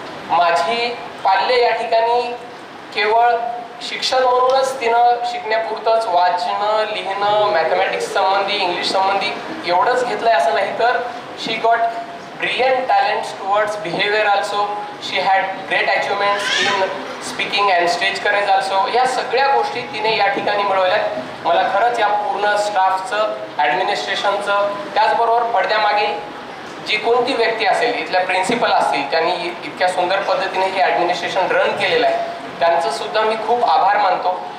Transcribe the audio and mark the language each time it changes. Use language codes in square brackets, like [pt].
[mr] माझी पाल्य या ठिकाणी केवळ शिक्षण म्हणूनच तिनं शिकण्यापुरतंच वाचणं, लिहिणं, मॅथमॅटिक्स संबंधी, इंग्लिश संबंधी एवढंच घेतलंय असं नाही, तर [en] She got brilliant talents towards behavior also. She had great achievements in speaking and stage courage also. [mr] या सगळ्या गोष्टी तिने या ठिकाणी मिळवल्यात. मला खरंच या पूर्ण स्टाफचं, ॲडमिनिस्ट्रेशनचं, त्याचबरोबर पडद्यामागील जी कोणती व्यक्ती असेल, इथल्या प्रिन्सिपल असतील, त्यांनी इतक्या सुंदर पद्धतीने हे ॲडमिनिस्ट्रेशन रन केलेलं आहे, त्यांचं सुद्धा मी खूप आभार मानतो.